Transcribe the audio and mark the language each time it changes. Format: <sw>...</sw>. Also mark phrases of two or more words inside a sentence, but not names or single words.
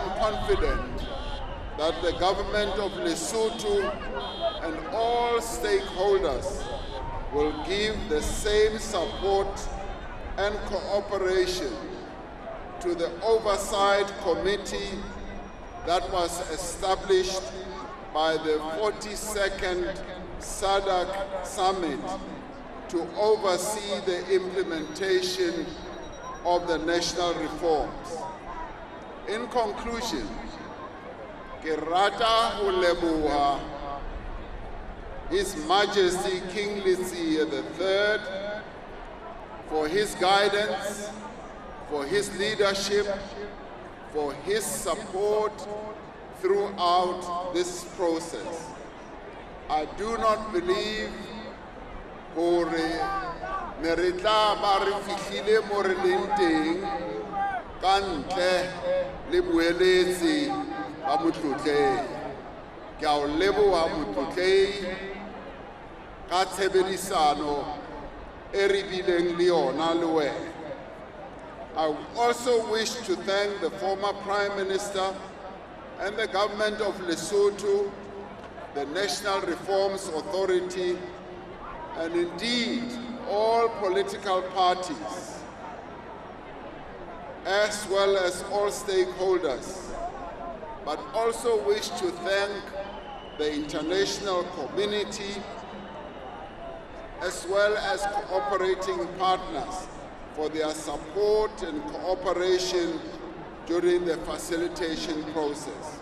<en>confident that the government of Lesotho and all stakeholders will give the same support and cooperation to the oversight committee that was established by the 42nd SADC Summit to oversee the implementation of the national reforms. In conclusion,</en> <st>ke rata ho leboha</st> <en>His Majesty King Letsie III for his guidance, for his leadership, for his support throughout this process. I do not believe</en> <st>hore ne re tla ba re fihlile mo re leng teng ka ntle le boeletsi ba motlotlehi. Ke a o leboha motlotlehi ka tshebedisano e re bileng le yona le wena.</st> <en>I also wish to thank the former Prime Minister and the government of Lesotho, the National Reforms Authority, and indeed all political parties, as well as all stakeholders, but also wish to thank the international community, as well as cooperating partners for their support and cooperation during the facilitation process.</en>